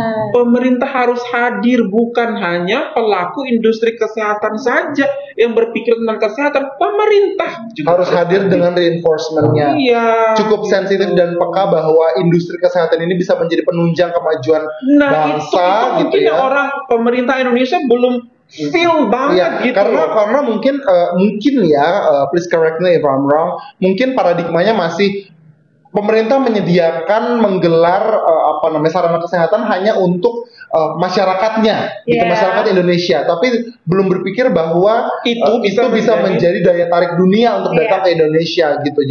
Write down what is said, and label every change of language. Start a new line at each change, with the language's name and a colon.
Indonesian: Pemerintah harus hadir, bukan hanya pelaku industri kesehatan saja yang berpikir tentang kesehatan. Pemerintah juga harus hadir dengan reinforcementnya. Cukup sensitif dan peka bahwa industri kesehatan ini bisa menjadi penunjang kemajuan bangsa itu gitu ya. Orang pemerintah Indonesia belum feel banget gitu. Karena mungkin
English: please correct me if I'm wrong.
Indonesian: Mungkin paradigmanya masih pemerintah menyediakan menggelar sarana kesehatan hanya untuk masyarakatnya, gitu, masyarakat Indonesia, tapi belum berpikir bahwa itu bisa menjadi daya tarik dunia untuk datang ke Indonesia gitu.